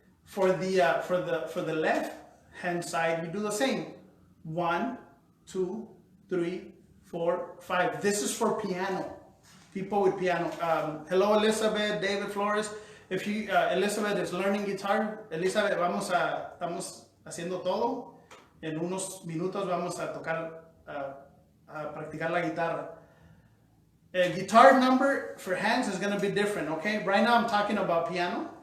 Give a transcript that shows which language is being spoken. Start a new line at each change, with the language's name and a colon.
English: For the left hand side, you do the same. 1, 2, 3, 4, 5. This is for piano. People with piano. Hello, Elizabeth, David Flores. If you, Elizabeth is learning guitar.
Spanish: Elizabeth, estamos haciendo todo. En unos minutos vamos a tocar, a practicar la guitarra.
English: Guitar number for hands is going to be different, okay? Right now I'm talking about piano.